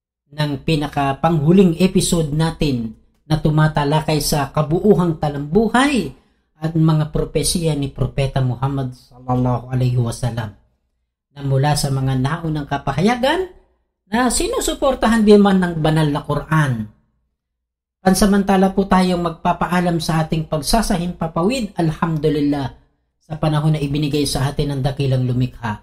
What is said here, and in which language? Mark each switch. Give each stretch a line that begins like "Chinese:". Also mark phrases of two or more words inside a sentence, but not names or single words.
Filipino: ng pinakapanghuling episode natin na tumatalakay sa kabuuhang talambuhay at mga propesiya ni Propeta Muhammad
Arabic: صلى الله عليه وسلم
Filipino: na mula sa mga naunang kapahayagan na sinusuportahan din man ng banal na Quran. Pansamantala po tayong magpapaalam sa ating pagsasahimpapawid, alhamdulillah, sa panahon na ibinigay sa atin ng dakilang lumikha.